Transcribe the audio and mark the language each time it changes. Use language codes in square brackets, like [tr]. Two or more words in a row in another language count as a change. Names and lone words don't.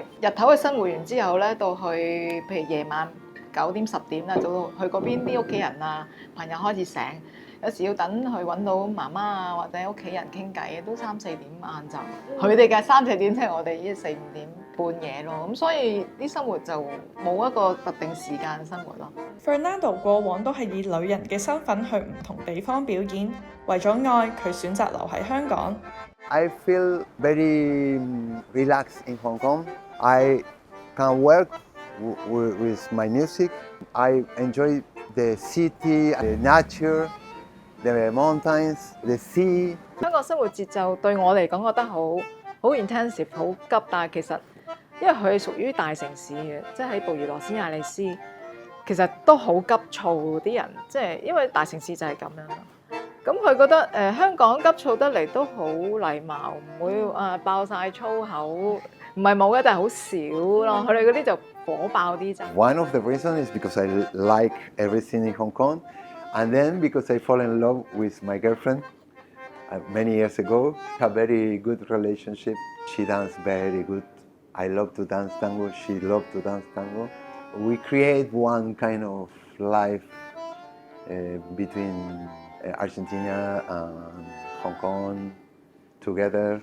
[yue] 日頭嘅生活完之後咧，到去譬如夜晚9點10點啦，就去嗰邊啲屋企人啊朋友開始醒，有時要等佢揾到媽媽啊或者屋企人傾偈，都3-4點晏晝。佢哋嘅3-4點即係我哋呢4-5點半夜咯，咁所以啲生活就冇一個特定時間生活咯。 Fernando 過往都係以旅人嘅身份去唔同地方表演，為咗愛，佢選擇留喺香港。 [en] I feel very relaxed in Hong Kong. I can work with my music. I enjoy the city, the nature, the mountains, the sea. [yue] 香港生活節奏對我嚟講覺得好 intensive， 好急，但係其實因為佢係屬於大城市嘅，即係喺布宜諾斯艾利斯，其實都好急躁啲人，即係因為大城市就係咁樣。咁佢覺得香港急躁得嚟都好禮貌，唔會爆晒粗口，唔係冇嘅，但係好少咯。佢哋嗰啲就火爆啲啫。 [en] One of the reasons is because I like everything in Hong Kong, and then because I fall in love with my girlfriend many years ago. A very good relationship. She dances very good. I love to dance tango. She loves to dance tango. We create one kind of life between Argentina and Hong Kong together.